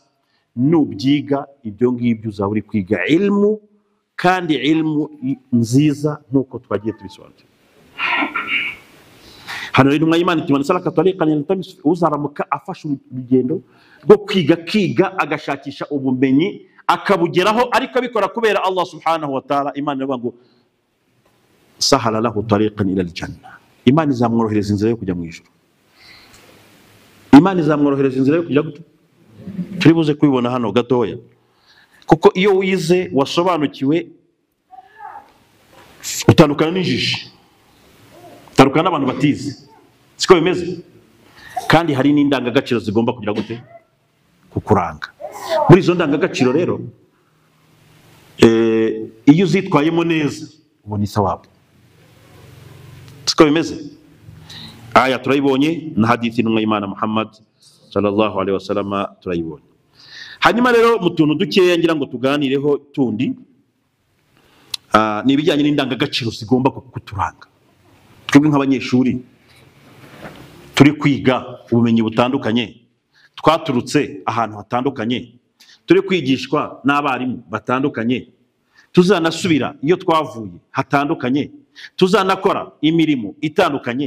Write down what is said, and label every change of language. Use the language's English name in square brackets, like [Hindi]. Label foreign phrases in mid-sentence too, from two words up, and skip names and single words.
[Kinyarwanda] Nubyiga ibyo ngibyo uzaba uri kwiga ilmu kandi ilmu nziza nkuko twagiye tubisobanura. Hano rero Imana itumana [Arabic] سلك طريقا يلتمس [Kinyarwanda] uzaramuka afasha urugendo rwo kwiga agashakisha ubumenyi akabugeraho ariko abikora kubera [Arabic] الله سبحانه وتعالى. [Kinyarwanda] Imana ivuga ngo [Arabic] سهل له طريقا إلى الجنة. [Kinyarwanda] Imana izamworohereza inzira yo kujya mu ijuru. Imana izamworohereza inzira yo kujya gute? Turi buze kubibona hano gatoya. Kuko iyo wize wasobanukiwe utandukana n'injiji. Utandukana n'abantu batize. Siko bimeze. Kandi hari n'indangagaciro zigomba kugira gute? Kukuranga. Muri izo ndangagaciro rero iyo uzitwayemo neza ubona isawabu. Siko bimeze. Aya turayibonye na hadithi n'umwe y'Imana Muhammad [Arabic] صلى الله عليه وسلم [Kinyarwanda] turayibonye. Hanyuma rero mu tuntu dukeya ngira ngo tuganireho tundi ni ibijyanye n'indangagaciro zigomba kuturanga. Twebwe nk'abanyeshuri turi kwiga ubumenyi butandukanye, twaturutse ahantu hatandukanye, turi kwigishwa n'abarimu batandukanye, tuzanasubira iyo twavuye hatandukanye, tuzanakora imirimo itandukanye.